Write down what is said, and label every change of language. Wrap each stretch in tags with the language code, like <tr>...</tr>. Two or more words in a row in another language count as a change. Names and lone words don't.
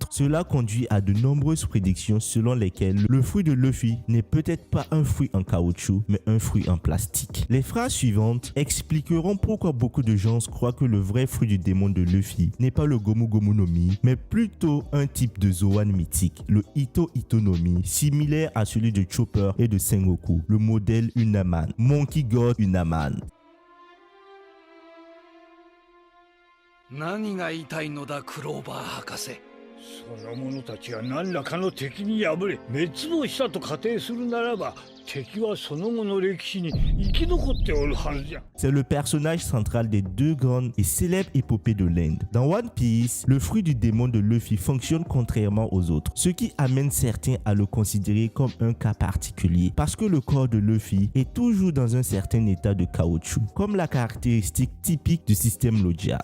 <fr>Cela conduit à de nombreuses prédictions selon lesquelles le fruit de Luffy n'est peut-être pas un fruit en caoutchouc, mais un fruit en plastique. Les phrases suivantes expliqueront pourquoi beaucoup de gens croient que le vrai fruit du démon de Luffy n'est pas le Gomu Gomu no Mi, mais plutôt un type de Zoan mythique, le Ito Ito no Mi, similaire à celui de Chopper et de Sengoku, le modèle Unaman, Monkey God Unaman.</fr> <ja>何が言いたいのだクローバー博士。その者たちが何らかの敵に敗れ滅亡したと仮定するならば、敵はその後の歴史に生き残っておるはずじゃ。</ja> <fr>C'est le personnage central des deux grandes et célèbres épopées de l'Inde. Dans One Piece, le fruit du démon de Luffy fonctionne contrairement aux autres, ce qui amène certains à le considérer comme un cas particulier, parce que le corps de Luffy est toujours dans un certain état de caoutchouc, comme la caractéristique typique du système Logia.</fr>